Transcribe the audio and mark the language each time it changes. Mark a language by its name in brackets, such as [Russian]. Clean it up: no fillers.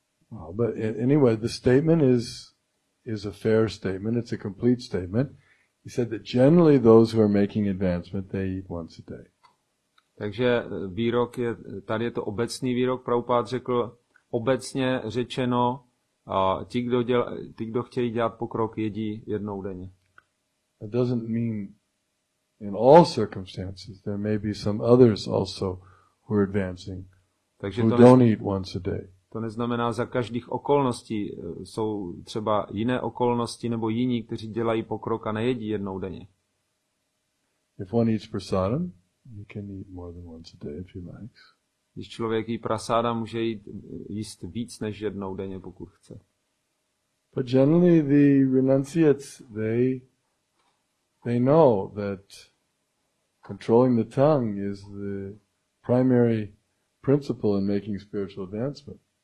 [English] Well, but anyway, the statement is a fair statement. It's a complete statement. He said that generally those who are making advancement, they eat once a day. [Czech] Takže tady je to obecný výrok. Prabhupád řekl, obecně řečeno, ti, kdo chtějí dělat pokrok, jedí jednou denně. [English] It doesn't mean in all circumstances. There may be some others also who are advancing, [Czech] takže [English] who don't eat once a day. [Czech] To neznamená za každých okolností. Jsou třeba jiné okolnosti nebo jiní, kteří dělají pokrok a nejedí jednou denně. [English] If one eats prasadam, he can eat more than once a day if he likes. [Czech] Když člověk jí prasáda, může jíst víc než jednou denně, pokud chce. [English] But generally the renunciates, they know that controlling the tongue is the primary principle in making spiritual advancement.